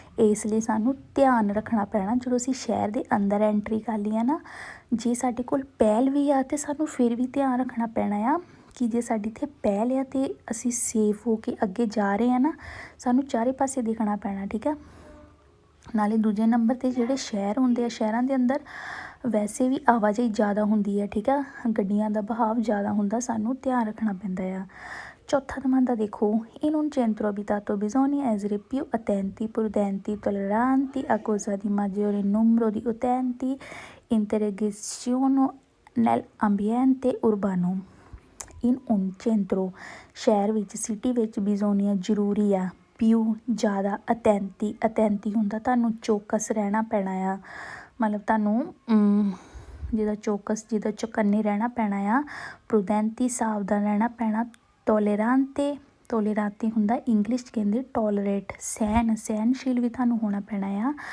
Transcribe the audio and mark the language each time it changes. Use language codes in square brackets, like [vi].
[pa] ਇਸ ਲਈ ਸਾਨੂੰ ਧਿਆਨ ਰੱਖਣਾ ਪੈਣਾ ਜਦੋਂ ਅਸੀਂ ਸ਼ਹਿਰ ਦੇ ਅੰਦਰ ਐਂਟਰੀ ਕਰ ਲਈ ਆ ਨਾ, ਜੇ ਸਾਡੇ ਕੋਲ ਪਹਿਲ ਵੀ ਆ ਤੇ ਸਾਨੂੰ ਫਿਰ ਵੀ ਧਿਆਨ ਰੱਖਣਾ ਪੈਣਾ ਆ ਕਿ ਜੇ ਸਾਡੀ ਇੱਥੇ ਪਹਿਲ ਆ ਤੇ ਅਸੀਂ ਸੇਫ ਹੋ ਕੇ ਅੱਗੇ ਜਾ ਰਹੇ ਆ ਨਾ, ਸਾਨੂੰ ਚਾਰੇ ਪਾਸੇ ਦੇਖਣਾ ਪੈਣਾ, ਠੀਕ ਆ। ਨਾਲੇ ਦੂਜੇ ਨੰਬਰ 'ਤੇ ਜਿਹੜੇ ਸ਼ਹਿਰ ਹੁੰਦੇ ਆ, ਸ਼ਹਿਰਾਂ ਦੇ ਅੰਦਰ ਵੈਸੇ ਵੀ ਆਵਾਜਾਈ ਜ਼ਿਆਦਾ ਹੁੰਦੀ ਹੈ, ਠੀਕ ਆ, ਗੱਡੀਆਂ ਦਾ ਬਹਾਵ ਜ਼ਿਆਦਾ ਹੁੰਦਾ, ਸਾਨੂੰ ਧਿਆਨ ਰੱਖਣਾ ਪੈਂਦਾ ਆ। ਚੌਥਾ [it] domanda [pa] ਦੇਖੋ, [it] in un centro abitato bisogna essere più attenti, prudenti, tolleranti a causa di maggiore numero di utenti, interagiscono nell'ambiente urbano। in un centro [pa] ਸ਼ਹਿਰ ਵਿੱਚ, ਸਿਟੀ ਵਿੱਚ, bisogna ਜ਼ਰੂਰੀ ਆ, ਪਿਊ ਜ਼ਿਆਦਾ, attenti ਹੁੰਦਾ ਤੁਹਾਨੂੰ ਚੌਕਸ ਰਹਿਣਾ ਪੈਣਾ ਆ, ਮਤਲਬ ਤੁਹਾਨੂੰ ਜਿਹਦਾ ਚੌਕਸ, ਜਿਹਦਾ ਚੁਕੰਨੇ ਰਹਿਣਾ ਪੈਣਾ ਆ, prudenti ਸਾਵਧਾਨ ਰਹਿਣਾ ਪੈਣਾ, ਟੋਲੇਰਾਂਤੀ ਹੁੰਦਾ ਇੰਗਲਿਸ਼ 'ਚ ਕਹਿੰਦੇ ਟੋਲਰੇਟ, ਸਹਿਨਸ਼ੀਲ ਵੀ ਤੁਹਾਨੂੰ ਹੋਣਾ ਪੈਣਾ ਆ।